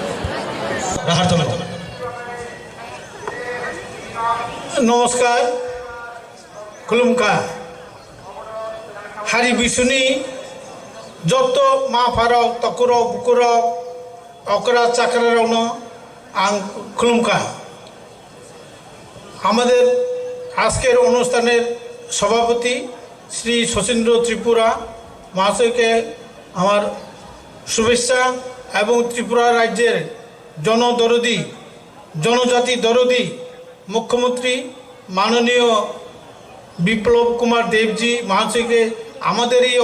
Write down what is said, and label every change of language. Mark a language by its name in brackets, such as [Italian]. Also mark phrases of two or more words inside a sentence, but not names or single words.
[Bangla] নমস্কার, [Kok Borok] खुलुमखा हारि बिसुनि जत मा फाराव तकुराव बुकुराव अकरा चाकरावनो आं खुलुमखा [Bangla] আমাদের আজকের অনুষ্ঠানের সভাপতি শ্রী শচীন্দ্র ত্রিপুরা মহাশয়কে আমার শুভেচ্ছা এবং ত্রিপুরা রাজ্যের জনদরদি জনজাতি দরদি মুখ্যমন্ত্রী মাননীয় বিপ্লব কুমার দেবজি মহাশয়কে আমাদের এই